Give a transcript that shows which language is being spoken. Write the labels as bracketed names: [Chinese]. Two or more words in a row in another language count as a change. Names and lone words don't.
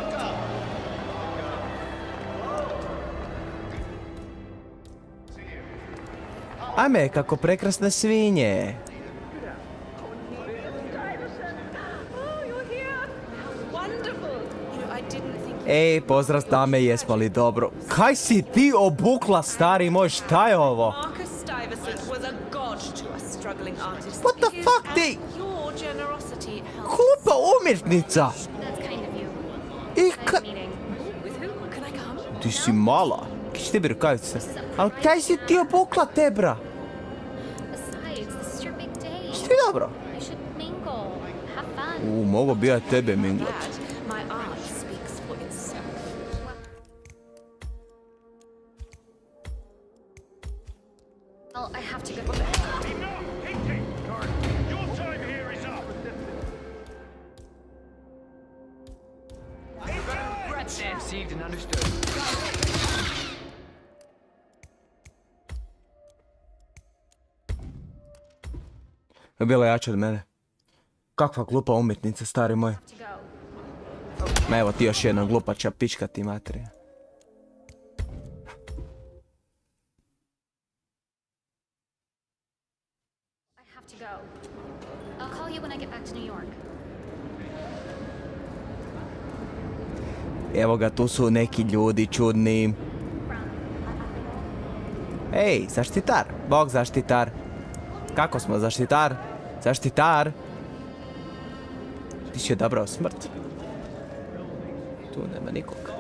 [Croatian] Ajme, kako prekrasne svinje. Ej, pozdrav dame, jesmo li dobro? Kaj si ti obukla, stari moj, šta je ovo? [English] What the fuck, [Croatian] ti? Glupa umjetnica! I si mala. Kaj će ti bi rukavice? Ali kaj si ti obukla te, bra? Si ti dobro? Mogo bi ja tebe minglat. [English] Well, I have to go. Your time here is up. Received and understood. [Croatian] Bila jača od mene. Kakva glupa umjetnica, stari moj. Ma evo ti još jedna glupača pička ti materija. [English] I have to go. I'll call you when I get back to New York. [Croatian] Evo ga, tu su neki ljudi čudni. Ej, zaštitar. Bog zaštitar. Kako smo, zaštitar? Zaštitar. Ti si odabrao smrt. Tu nema nikog.